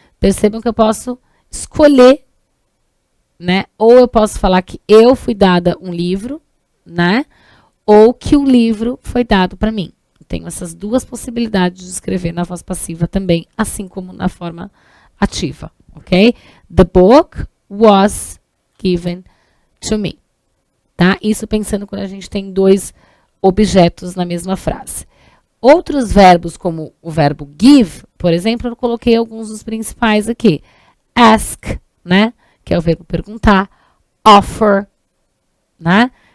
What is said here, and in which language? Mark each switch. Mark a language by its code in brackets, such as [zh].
[pt] Percebam que eu posso escolher, né? Ou eu posso falar que eu fui dada um livro, né? Ou que o livro foi dado para mim. Tenho essas duas possibilidades de escrever na voz passiva também, assim como na forma ativa, ok? [en] The book was given to me, tá? [pt] Isso pensando quando a gente tem dois objetos na mesma frase. Outros verbos, como o verbo give, por exemplo, eu coloquei alguns dos principais aqui. Ask, né? Que é o verbo perguntar. Offer, né?